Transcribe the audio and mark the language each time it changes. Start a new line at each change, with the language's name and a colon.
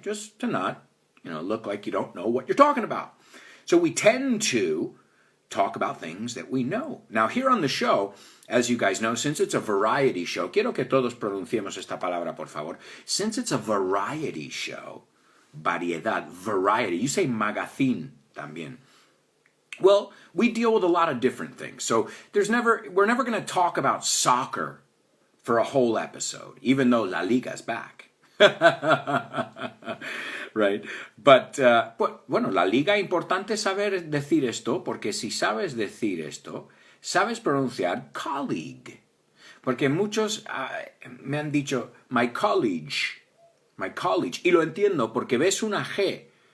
English: Just to not, look like you don't know what you're talking about. So we tend to talk about things that we know. Now, here on the show, as you guys know, since it's a variety show,
Spanish: quiero que todos pronunciemos esta palabra, por favor.
English: Since it's a variety show, variedad, variety. You say magazine también. Well, we deal with a lot of different things. So we're never going to talk about soccer for a whole episode, even though La Liga's back. Right?
Spanish: But, bueno, la liga, importante saber decir esto, porque si sabes decir esto, sabes pronunciar colleague. Porque muchos me han dicho,
English: my college,
Spanish: y lo entiendo porque ves una G.